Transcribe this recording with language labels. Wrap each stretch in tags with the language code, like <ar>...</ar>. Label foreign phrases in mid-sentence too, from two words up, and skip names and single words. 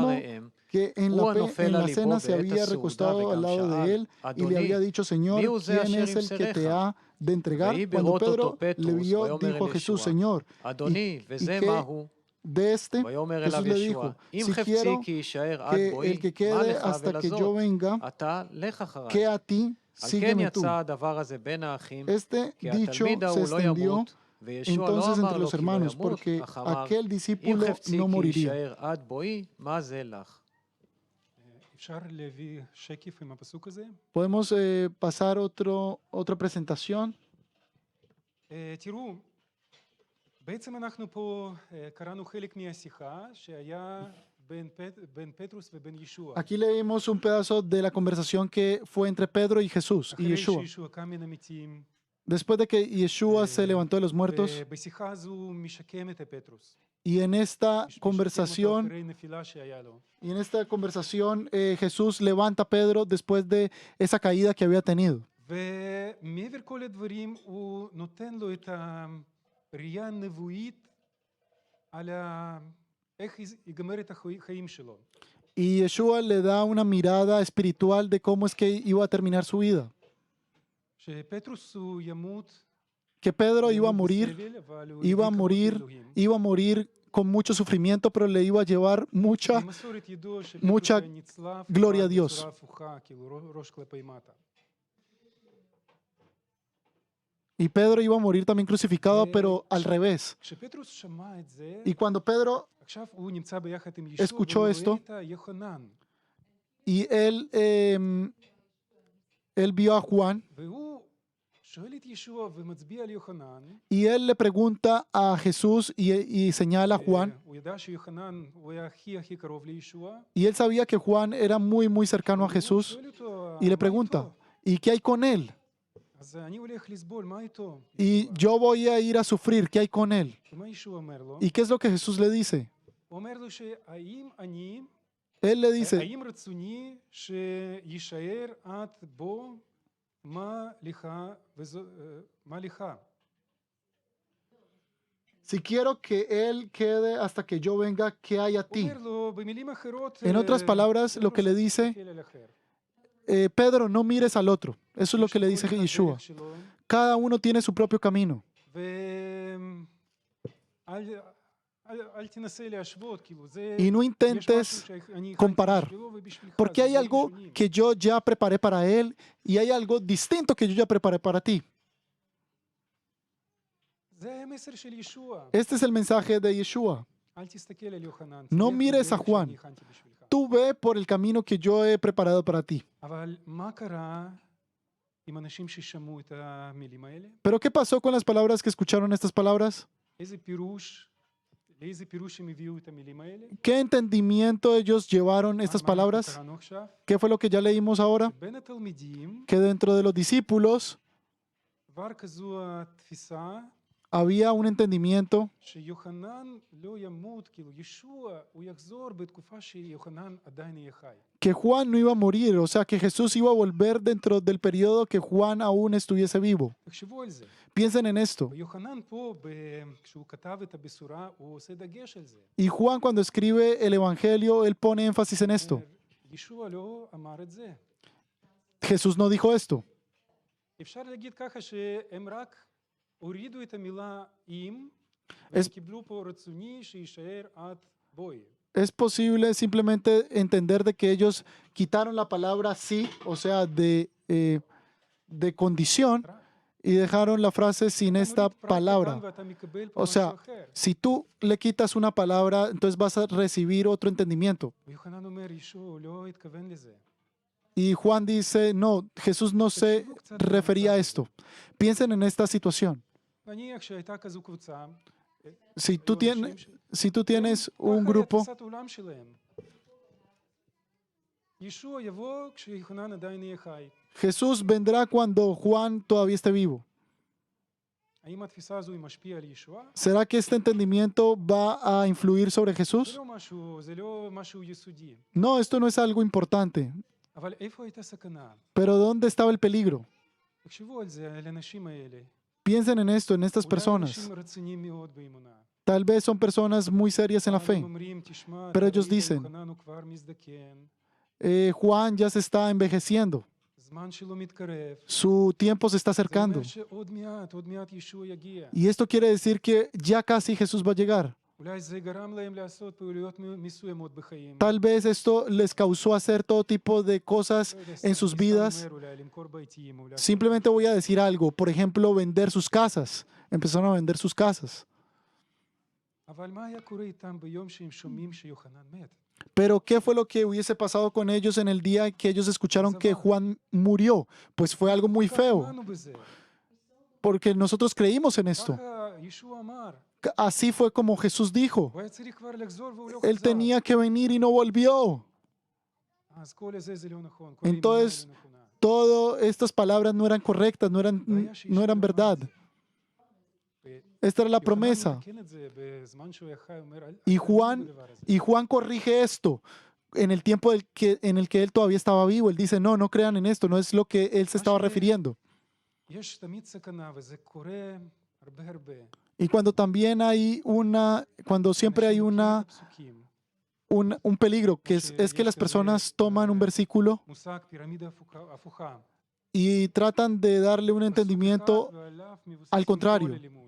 <he>אחריהם,</he> <es>que en</es> <he>הוא</he> <es>la</es> <he>הנופל</he> <es>en</es> <he>על</he> <es>la</es> <he>ליבו</he> <es>cena se</es> <he>בעת</he> <es>había</es> <he>הסעודה,</he> <es>recostado al lado</es> <he>וגם</he> <es>de él</es> <he>שאל,</he> <es>y le había</es> <he>אדוני,</he> <es>dicho, Señor,</es> <he>מיהו זה</he> <es>¿quién</es> <he>אשר</he> <es>es el que</es> <he>ימסרך?</he> <es>te ha de entregar?</es> <he>ויהי</he> <es>Cuando</es> <he>בראות אותו</he> <es>Pedro le</es> <he>פטרוס,</he> <es>vio,</es> <he>ויאמר</he> <es>dijo</es> <he>אל</he> <es>Jesús,</es> <he>ישוע,</he> <es>Señor,</es> <he>אדוני, וזה</he> <es>qué</es> <he>מהו?</he> <es>de este,</es> <he>ויאמר</he> <es>Jesús</es> <he>אליו</he> <es>le</es> <he>ישוע,</he> <es>dijo,</es> <he>אם</he> <es>si</es> <he>חפצי</he> <es>quiero</es> <he>כי יישאר עד</he> <es>que</es> <he>בואי,</he> <es>el que</es> <he>מה</he> <es>quede</es> <he>לך</he> <es>hasta que yo</es> <he>ולזאת?</he> <es>venga,</es> <he>אתה לך אחריי.</he> <es>que a ti,</es> <he>על כן</he> <es>sígueme tú.</es> <he>יצא הדבר הזה בין האחים,</he> <es>Este</es> <he>כי</he> <es>dicho</es> <he>התלמיד</he> <es>se</es> <he>ההוא לא</he> <es>extendió</es> <he>ימות, וישוע לא</he> <es>entonces</es> <he>אמר</he> <es>entre</es> <he>לו</he> <es>los</es> <he>כי לא</he> <es>hermanos,</es> <he>ימות,</he> <es>porque</es> <he>אך אמר,</he> <es>aquel</es> <he>אם</he> <es>discípulo</es> <he>חפצי</he> <es>no</es> <he>כי</he> <es>moriría.</es> <he>יישאר עד בואי, מה זה לך? אפשר להביא שקף עם הפסוק הזה?</he> <es>Podemos pasar otra presentación.</es> <he>תראו, בעצם אנחנו פה קראנו חלק מהשיחה שהיה בין פטרוס ובין ישוע.</he> <es>Aquí leímos un pedazo de la conversación que fue entre Pedro y Jesús y</es> <he>אחרי</he> <es>Yeshua.</es> <he>שישוע קם מן המתים,</he> <es>Después de que Yeshua se levantó de los muertos,</es> <he>ובשיחה הזו הוא משקם את פטרוס.</he> <es>y en esta</es> <he>משקם אותו</he> <es>conversación,</es> <he>אחרי נפילה שהיה לו.</he> <es>Jesús levanta a Pedro después de esa caída que había tenido.</es> <he>ומעבר כל הדברים הוא נותן לו את הראייה הנבואית על איך ייגמר את החיים שלו.</he> <es>Y Yeshua le da una mirada espiritual de cómo es que iba a terminar su vida.</es> <he>שפטרוס הוא ימות,</he> <es>Que Pedro iba a</es> <he>ימות</he> <es>morir,</es> <he>בסבל, אבל הוא</he> <es>iba a</es> <he>יביא כבוד</he> <es>morir,</es> <he>לאלוהים.</he> <es>iba a morir con mucho sufrimiento, pero le iba a llevar mucha</es> <he>במסורת ידוע שפטרוס</he> <es>mucha</es> <he>היה נצלב</he> <es>gloria a</es> <he>רק</he> <es>Dios.</es> <he>בצורה הפוכה, כאילו ראש כלפי מטה.</he> <es>Y Pedro iba a morir también crucificado, pero al revés.</es> <he>כשפטרוס שמע את זה,</he> <es>Y cuando Pedro</es> <he>עכשיו הוא נמצא ביחד עם ישוע,</he> <es>escuchó</es> <he>והוא</he> <es>esto,</es> <he>רואה את יוחנן,</he> <es>y él vio a Juan,</es> <he>והוא שואל את ישוע ומצביע על יוחנן,</he> <es>y él le pregunta a Jesús y señala a Juan,</es> <he>הוא ידע שיוחנן הוא היה הכי קרוב לישוע,</he> <es>y él sabía que Juan era muy cercano a</es> <he>והוא</he> <es>Jesús,</es> <he>שואל אותו,</he> <es>y le</es> <he>"מה</he> <es>pregunta,</es> <he>איתו?"</he> <es>¿y qué hay con él?</es> <he>אז אני הולך לסבול, מה איתו?</he> <es>Y yo voy a ir a sufrir, ¿qué hay con él?</es> <he>ומה ישוע אומר לו?</he> <es>¿Y qué es lo que Jesús le dice?</es> <he>הוא אומר לו שהאם אני,</he> <es>Él le dice,</es> <he>האם רצוני שישאר עד בו מה לך מה לך?</he> <es>si quiero que él quede hasta que yo venga, ¿qué hay a</es> <he>הוא</he> <es>ti?</es> <he>אומר לו, במילים אחרות,</he> <es>En otras palabras, lo que le dice,</es> <he>תסתכל על אחר.</he> <es>Pedro, no mires al otro. Eso es lo que le dice</es> <he>כל אחד</he> <es>Yeshua.</es> <he>דרך שלו,</he> <es>Cada uno tiene su propio camino.</es> <he>אל תנסה להשוות, כאילו, זה...</he> <es>Y no</es> <he>יש</he> <es>intentes</es> <he>משהו שאני הכנתי</he> <es>comparar,</es> <he>בשבילו ובשבילך,</he> <es>porque</es> <he>זה</he> <es>hay</es> <he>דברים</he> <es>algo</es> <he>שונים.</he> <es>que yo ya preparé para él y hay algo distinto que yo ya preparé para ti.</es> <he>זה המסר של ישוע.</he> <es>Este es el mensaje de Yeshua.</es> <he>אל תסתכל על יוחנן.</he> <es>No</es> <he>תלך</he> <es>mires a</es> <he>בדרך</he> <es>Juan.</es> <he>שאני הכנתי בשבילך.</he> <es>Tú ve por el camino que yo he preparado para ti.</es> <he>אבל מה קרה עם אנשים ששמעו את המילים האלה?</he> <es>Pero ¿qué pasó con las palabras que escucharon estas palabras?</es> <he>לאיזה פירוש הם הביאו את המילים האלה?</he> <es>¿Qué entendimiento ellos llevaron estas</es> <he>מה אנחנו</he> <es>palabras?</es> <he>קראנו עכשיו?</he> <es>¿Qué fue lo que ya leímos ahora?</es> <he>בין התלמידים</he> <es>Que dentro de los discípulos</es> <he>כבר כזו התפיסה</he> <es>había un entendimiento</es> <he>שיוחנן לא ימות, כאילו ישוע הוא יחזור בתקופה שיוחנן עדיין יהיה חי.</he> <es>que Juan no iba a morir, o sea, que Jesús iba a volver dentro del periodo que Juan aún estuviese vivo.</es> <he>תחשבו על זה.</he> <es>Piensen en esto.</es> <he>ויוחנן פה, כשהוא כתב את הבשורה, הוא עושה דגש על זה.</he> <es>Y Juan cuando escribe el Evangelio, él pone énfasis en esto.</es> <he>ישוע לא אמר את זה.</he> <es>Jesús no dijo esto.</es> <he>אפשר להגיד ככה שהם רק הורידו את המילה אם, והם קיבלו פה רצוני שישאר עד בואי.</he> <es>Es posible simplemente entender de que ellos quitaron la palabra sí, o sea, de condición, y dejaron la frase sin esta palabra. O sea, si tú le quitas una palabra, entonces vas a recibir otro entendimiento.</es> <he>ויוחנן אומר, ישוע הוא לא התכוון לזה.</he> <es>Y Juan dice, no, Jesús no se refería a esto. Piensen en esta situación.</es> <he>נניח שהייתה כזו קבוצה,</he> <es>Si tú tienes un</es> <he>ככה</he> <es>grupo,</es> <he>תפיסת העולם שלהם. ישוע יבוא כשיוחנן עדיין יהיה חי.</he> <es>Jesús vendrá cuando Juan todavía esté vivo.</es> <he>האם התפיסה הזו היא משפיעה על ישוע?</he> <es>¿Será que este entendimiento va a influir sobre Jesús?</es> <he>זה לא משהו יסודי.</he> <es>No, esto no es algo importante.</es> <he>אבל איפה הייתה סכנה?</he> <es>Pero ¿dónde estaba el peligro?</es> <he>תחשבו על זה, על האנשים האלה.</he> <es>Piensen en esto, en estas</es> <he>אולי</he> <es>personas.</es> <he>אנשים רציניים מאוד באמונה.</he> <es>Tal vez son personas muy serias en la fe.</es> <he>הם אומרים, תשמע,</he> <es>Pero</es> <he>אתה</he> <es>ellos</es> <he>ראית,</he> <es>dicen,</es> <he>יוחנן הוא כבר מזדקן,</he> <es>Juan ya se está envejeciendo.</es> <he>זמן שלו מתקרב.</he> <es>Su tiempo se está</es> <he>זה</he> <es>acercando.</es> <he>אומר שעוד מעט ישוע יגיע.</he> <es>Y esto quiere decir que ya casi Jesús va a llegar.</es> <he>אולי זה גרם להם לעשות פעילויות מסוימות בחיים.</he> <es>Tal vez esto les causó hacer todo tipo de cosas</es> <he>לא יודע,</he> <es>en</es> <he>סתם</he> <es>sus vidas.</es> <he>אומר, אולי למכור בתים, אולי...</he> <es>Simplemente voy a decir algo. Por ejemplo, vender sus casas. Empezaron a vender sus casas.</es> <he>אבל מה היה קורה איתם ביום שהם שומעים שיוחנן מת?</he> <es>Pero ¿qué fue lo que hubiese pasado con ellos en el día que ellos escucharon que Juan murió? Pues fue algo muy feo,</es> <he>האמנו בזה.</he> <es>porque nosotros creímos en esto.</es> <he>ככה ישוע אמר.</he> <es>Así fue como Jesús dijo.</es> <he>הוא היה צריך כבר לחזור והוא לא</he> <es>Él</es> <he>חזר.</he> <es>tenía que venir y no volvió.</es> <he>אז כל הזה זה לא נכון. כל האמונה</he> <es>Entonces,</es> <he>היא לא נכונה.</he> <es>todas estas palabras no eran correctas, no eran verdad. Esta era la promesa. Y Juan corrige esto en el tiempo en el que él todavía estaba vivo. Él dice, no, no crean en esto, no es lo que él se estaba refiriendo. Y cuando también hay cuando siempre hay un peligro, que es que las personas toman un versículo y tratan de darle un entendimiento al contrario.</es>